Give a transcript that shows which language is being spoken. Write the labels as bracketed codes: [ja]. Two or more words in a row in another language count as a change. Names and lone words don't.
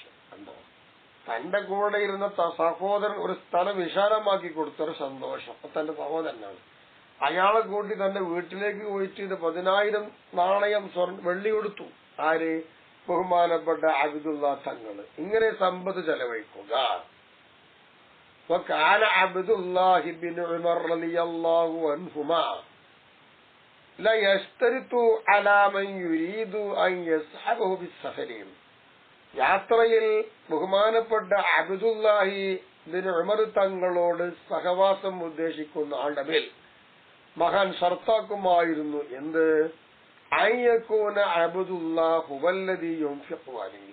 [ml] കണ്ടോ, തന്റെ കൂടെ ഇരുന്ന സഹോദരൻ ഒരു സ്ഥലം വിശാലമാക്കി കൊടുത്തൊരു സന്തോഷം തന്റെ സഹോദരനാണ്. അയാളെ കൂട്ടി തന്റെ വീട്ടിലേക്ക് പോയിട്ട് ഇത് 10,000 നാണയം വെള്ളി കൊടുത്തു. ആര്? ബഹുമാനപ്പെട്ട അബ്ദുള്ള തങ്ങള്. ഇങ്ങനെ സമ്പത്ത് ചെലവഴിക്കുക. [ar] وكان عبد الله بن عمر رضي الله عنهما لا يشترط على من يريد أن يصحبه بالسفر. [ml] യാത്രയിൽ ബഹുമാനപ്പെട്ട അബ്ദുല്ലാഹി ബിൻ ഉമർ തങ്ങളോട് സഹവാസം ഉദ്ദേശിക്കുന്ന ആളുടെ മേൽ മഹാൻ ഷർത്താക്കുമായിരുന്നു. എന്ത്? [ar] أن يكون عبد الله والذي ينفق عليه.